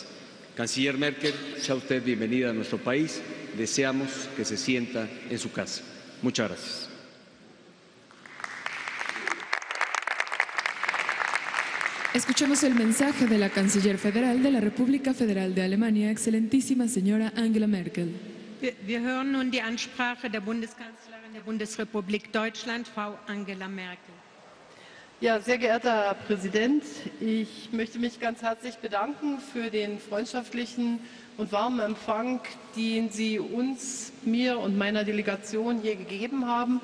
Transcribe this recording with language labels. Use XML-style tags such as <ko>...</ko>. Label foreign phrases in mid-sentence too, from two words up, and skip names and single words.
<es>Canciller Merkel, sea usted bienvenida a nuestro país. Deseamos que se sienta en su casa. Muchas gracias. Escuchemos el mensaje de la Canciller Federal de la República Federal de Alemania, excelentísima señora Angela Merkel.</es> <de>Wir hören nun die Ansprache der Bundeskanzlerin der Bundesrepublik Deutschland, Frau Angela Merkel. Ja, sehr geehrter Herr Präsident, ich möchte mich ganz herzlich bedanken für den freundschaftlichen und warmen Empfang, den Sie uns, mir und meiner Delegation hier gegeben haben.</de>